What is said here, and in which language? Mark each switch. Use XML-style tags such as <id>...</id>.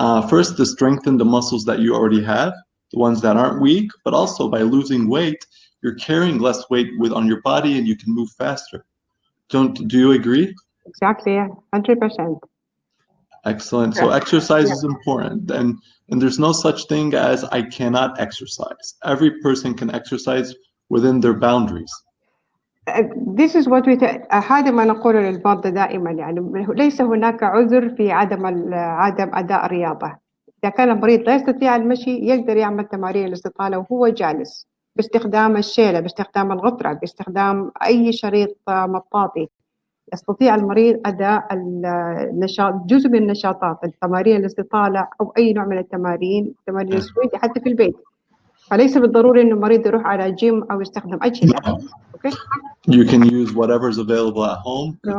<en>First, to strengthen the muscles that you already have, the ones that aren't weak, but also by losing weight, you're carrying less weight on your body and you can move faster. Do you agree? Exactly, 100%. Excellent. So exercise is important, and there's no such thing as I cannot exercise. Every person can exercise within their boundaries. This is what</en> <ar>هذا ما نقوله للمرضى دائما، يعني ليس هناك عذر في عدم أداء الرياضة. إذا كان المريض لا يستطيع المشي يقدر يعمل تمارين الاستطالة وهو جالس، باستخدام الشيلة، باستخدام الغطرة، باستخدام أي شريط مطاطي. يستطيع المريض أداء النشاط، جزء من النشاطات، التمارين الاستطالة أو أي نوع من التمارين السويدي حتى في البيت. فليس بالضروري إنه المريض يروح على جيم أو يستخدم أجهزة.</ar> <en>Okay? You can use whatever's available at home.</en>